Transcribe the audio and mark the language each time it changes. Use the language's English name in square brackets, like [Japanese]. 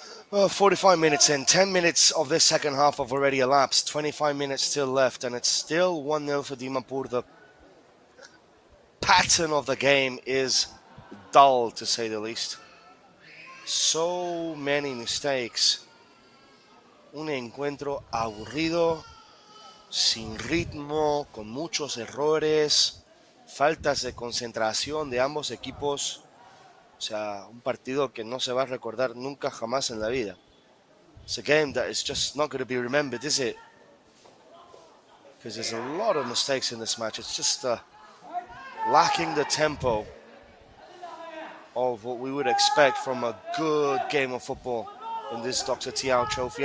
[English] Well, 45 minutes in, 10 minutes of this second half have already elapsed, 25 minutes still left, and it's still 1-0 for Dimapur. The pattern of the game is dull, to say the least. So many mistakes. [Spanish] Un encuentro aburrido, sin ritmo, con muchos errores, faltas de concentración de ambos equipos. O sea, un partido que no se va a recordar nunca jamás en la vida. [English] It's a game that is just not going to be remembered, is it? Because there's a lot of mistakes in this match. It's just lacking the tempo of what we would expect from a good game of football in this Dr. Tiao trophy.